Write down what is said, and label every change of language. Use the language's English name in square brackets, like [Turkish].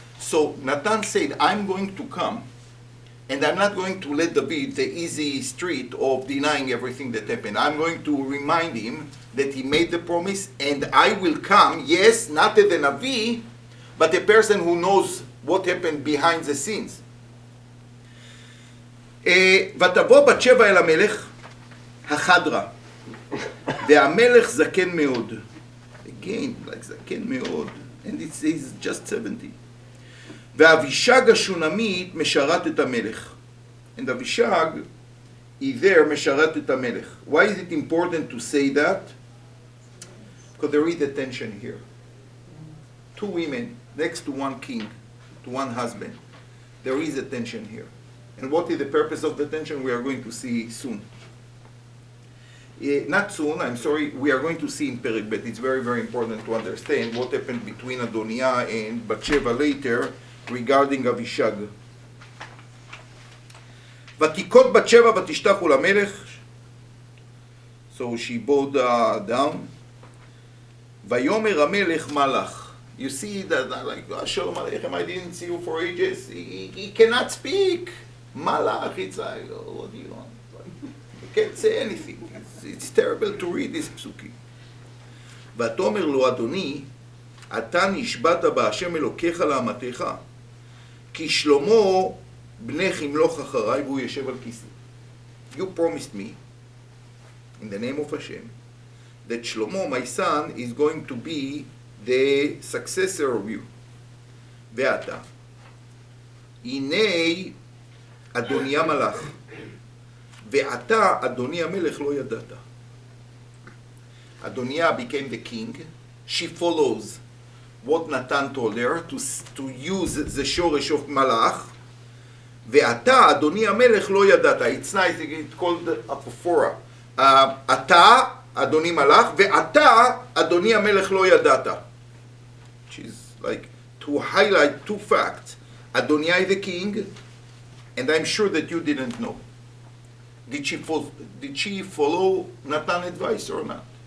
[English] So Natan said, "I'm going to come, and I'm not going to let David the easy street of denying everything that happened. I'm going to remind him that he made the promise, and I will come. Yes, not as a Navi, but a person who knows what happened behind the scenes." [Hebrew] ותבוא בת שבע אל המלך החדרה, והמלך זקן מאוד. [English] Again, like [Hebrew] זקן מאוד, [English] and it says just 70. [Hebrew] ואבישג השונמית משרת את המלך. [English] And Avishag is there [Hebrew] משרת את המלך. [English] Why is it important to say that? Because there is a tension here. Two women next to one king, to one husband. There is a tension here. And what is the purpose of the tension? We are going to see soon. Not soon, I'm sorry, we are going to see in Perek Bet. It's very, very important to understand what happened between Adoniah and Bathsheba later regarding Avishag. [Hebrew] ותיקות בת שבע ותשתחו למלך. [English] So she bowed down. [Hebrew] ויאמר המלך מה לך? [English] You see that, like, Shalom Aleichem, I didn't see you for ages. He cannot speak. Malach, it's like, oh, what do you want? He can't say anything. It's terrible to read this psukim. [Hebrew] ותאמר לו אדוני, אתה נשבעת בהשם אלוקיך לאמתך, כי שלמה בנך ימלוך אחריי והוא ישב על כיסא. [English] You promised me, in the name of Hashem, that Shlomo, my son, is going to be the successor of you. [Hebrew] ואתה, הנה אדוניה מלך, ואתה אדוני המלך לא ידעת. [English] Adoniah became the king. She follows what Natan told her to use the shoresh of malach. [Hebrew] ואתה אדוני המלך לא ידעת. [English] It's nice, it's called apophora. [Hebrew] אתה אדוני מלך, ואתה אדוני המלך לא ידעת. [English] Which is like to highlight two facts. Adoniah is the king, and I'm sure that you didn't know. Did she follow Natan's advice or not?